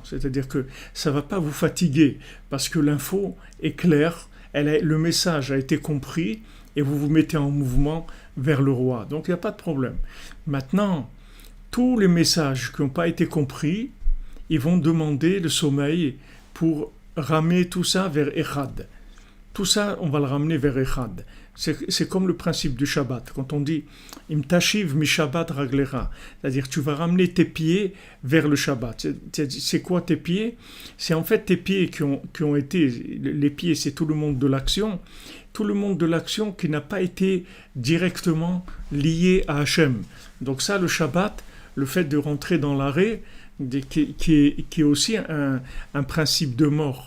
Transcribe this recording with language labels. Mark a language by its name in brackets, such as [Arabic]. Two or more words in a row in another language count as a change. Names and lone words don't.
[French] C'est-à-dire que ça ne va pas vous fatiguer parce que l'info est claire, le message a été compris et vous vous mettez en mouvement vers le roi. Donc il n'y a pas de problème. Maintenant, tous les messages qui n'ont pas été compris, ils vont demander le sommeil pour ramener tout ça vers Echad. Tout ça, on va le ramener vers Echad. C'est comme le principe du Shabbat. Quand on dit « [Hebrew] אם תשיב משבת רגלך », [French] c'est-à-dire tu vas ramener tes pieds vers le Shabbat. C'est quoi tes pieds? C'est en fait tes pieds qui ont été... Les pieds, c'est tout le monde de l'action. Tout le monde de l'action qui n'a pas été directement lié à Hachem. Donc ça, le Shabbat, le fait de rentrer dans l'arrêt, qui est aussi un principe de mort.